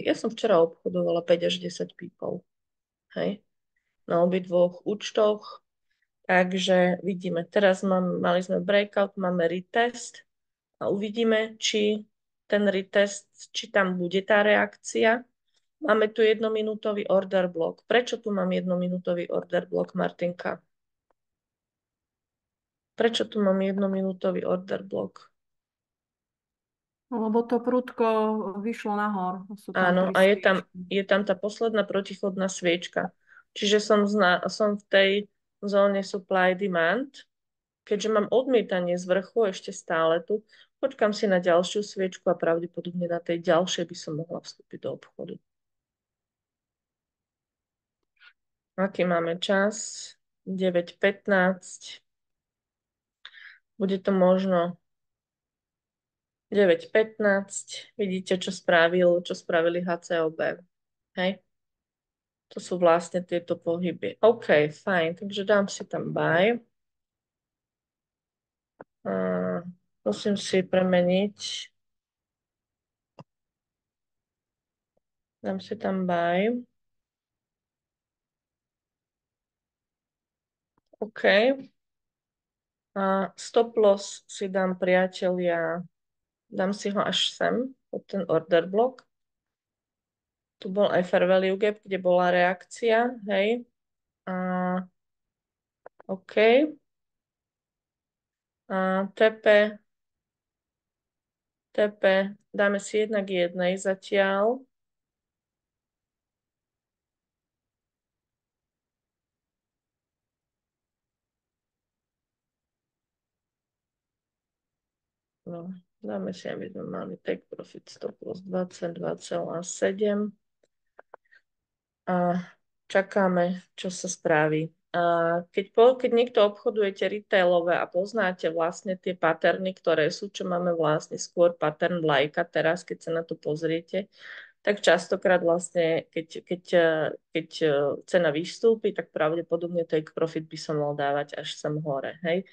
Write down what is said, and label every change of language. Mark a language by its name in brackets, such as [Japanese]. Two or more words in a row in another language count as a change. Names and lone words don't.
[Slovak] Ja som včera obchodovala 5 až 10 pipov, hej, na obidvoch účtoch. Takže vidíme, teraz mali sme breakout, máme retest a uvidíme, či ten retest, či tam bude tá reakcia. Máme tu 1-minútový [English] order block. [Slovak] Prečo tu mám 1-minútový [English] order block, [Slovak] Martinka? Prečo tu mám 1-minútový [English] order block? [Slovak] Lebo to prudko vyšlo nahor. Sú tam Áno, tri a sviečky. je tam tá posledná protichodná sviečka. Čiže som v tej zóne [English] supply demand. [Slovak] Keďže mám odmietanie z vrchu ešte stále tu, počkám si na ďalšiu sviečku a pravdepodobne na tej ďalšej by som mohla vstúpiť do obchodu. Aký máme čas? 9:15. Bude to možno 9:15. Vidíte, čo spravili HCOB. Hej? To sú vlastne tieto pohyby. OK, fajn. Takže dám si tam buy. Musím si premeniť. Dám si tam buy. OK. A [English] stop loss [Slovak] si dám, priatelia, dám si ho až sem, pod ten order block. Tu bol aj [English] fair value gap, [Slovak] kde bola reakcia, hej. A OK. A TP, dáme si 1:1 zatiaľ. No, dáme si, aby sme mali [English] take profit stop loss [Slovak] 22,7 a čakáme, čo sa spraví. A keď niekto obchodujete retailové a poznáte vlastne tie patterny, ktoré sú, čo máme vlastne skôr pattern vlajka teraz, keď sa na to pozriete, tak častokrát vlastne, keď cena vystúpi, tak pravdepodobne [English] take profit [Slovak] by som mal dávať až sem hore, hej.